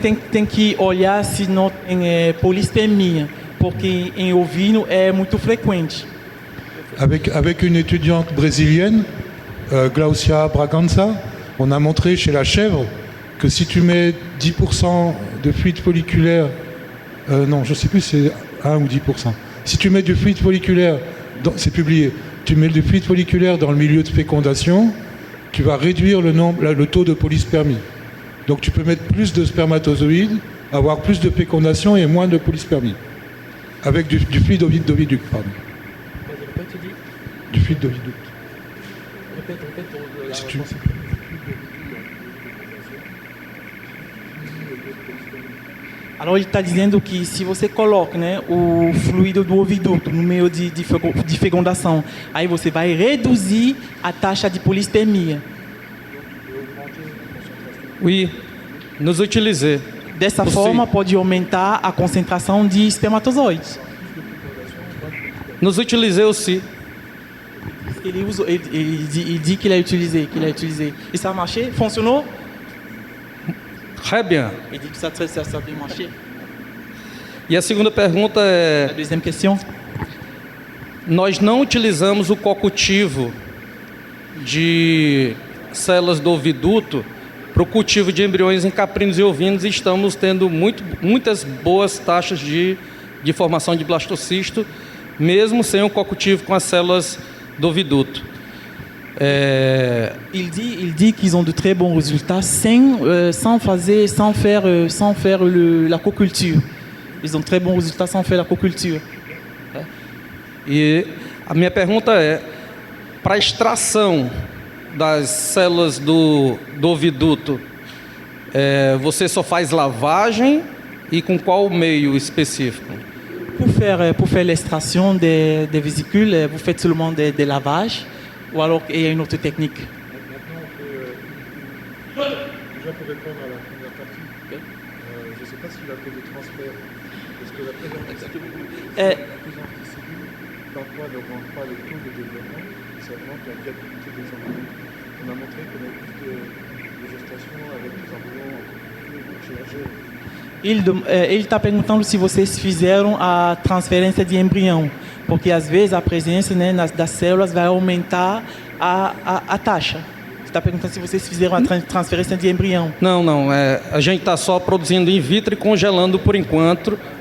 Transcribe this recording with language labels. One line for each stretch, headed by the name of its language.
Portuguese: Tem que olhar se não tem polispermia, porque em ovino é muito frequente.
French: Avec une étudiante brésilienne, Glaucia Bragança, on a montré chez la chèvre que si tu mets 10% de fluide folliculaire, non, je ne sais plus, c'est 1 ou 10%. Si tu mets du fluide folliculaire, c'est publié, tu mets du fluide folliculaire dans le milieu de fécondation, tu vas réduire le taux de polyspermie. Donc tu peux mettre plus de spermatozoïdes, avoir plus de fécondation et moins de polyspermie. Avec du fluide d'oviduc, pardon. Du fluide d'oviduc. Si tu...
Portuguese: Alors ele está dizendo que se você coloca, né, o fluido do oviduto no meio de fecundação, aí você vai reduzir a taxa de polispermia. Oui, nos utilizei. Dessa forma pode aumentar a concentração de espermatozoides. Nos utilizei aussi.
French: Il dit qu'il a utilisé, Et ça a marché?
Portuguese: Funcionou?
French: Très bien. Il dit que ça a bien marché.
Portuguese: E a segunda pergunta é...
French: A deuxième question.
Portuguese: Nós não utilizamos o co-cultivo de células do oviduto para o cultivo de embriões em caprinos e ovinos e estamos tendo muitas boas taxas de formação de blastocisto, mesmo sem o co-cultivo com as células do oviduto.
French: Il dit qu'ils ont de très bons résultats sans faire la coculture. Ils ont très bons résultats sans faire la coculture.
Portuguese: E a minha pergunta é, para a extração das células do oviduto, você só faz lavagem e com qual meio específico?
French: Pour faire l'extraction des vésicules, vous faites seulement des lavages ou alors il y a une autre technique? Déjà pour répondre à la première partie, je ne sais pas s'il a fait des transferts, parce que la présentation de plus en plus cellules, parfois n'augmente pas le taux de développement, ça augmente la viabilité des embryons. On a montré qu'on a plus de gestation avec des embryons chez la chèvre.
Portuguese: Ele está perguntando se vocês fizeram a transferência de embrião, porque às vezes a presença, né, das células vai aumentar a taxa. Está perguntando se vocês fizeram a transferência de embrião. Não. A gente está só produzindo in vitro e congelando por enquanto.